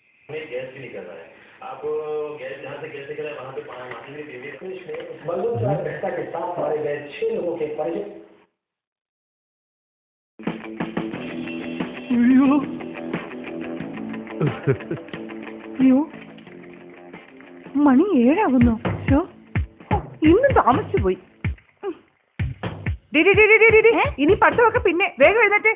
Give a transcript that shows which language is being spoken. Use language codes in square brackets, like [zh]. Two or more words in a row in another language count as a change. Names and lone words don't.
[hi] गैस भी नहीं कर रहा है। आप गैस जहाँ से गैस निकला है वहाँ पे पानी में के साथ हमारे गए 6 लोगों के परिजन। [ml] അയ്യോ മണി 7 ആകുന്നു. ഇന്നും താമസിച്ചു പോയി. ഇനി പഠിത്തമൊക്കെ പിന്നെ വേഗം എഴുന്നേറ്റ്.